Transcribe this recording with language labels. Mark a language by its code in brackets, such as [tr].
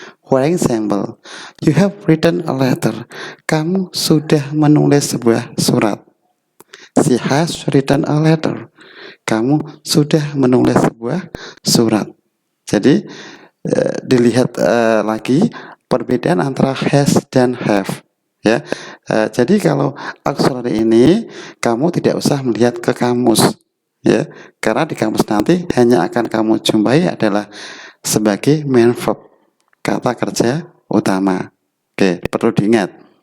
[en] For example, you have written a letter. [id] Kamu sudah menulis sebuah surat. [en] She has written a letter. [id] Kamu sudah menulis sebuah surat. Jadi dilihat lagi perbedaan antara has dan have. ya. Jadi kalau auxiliary ini kamu tidak usah melihat ke kamus, ya, karena di kamus nanti hanya akan kamu jumpai adalah sebagai main verb, kata kerja utama. Oke, perlu diingat.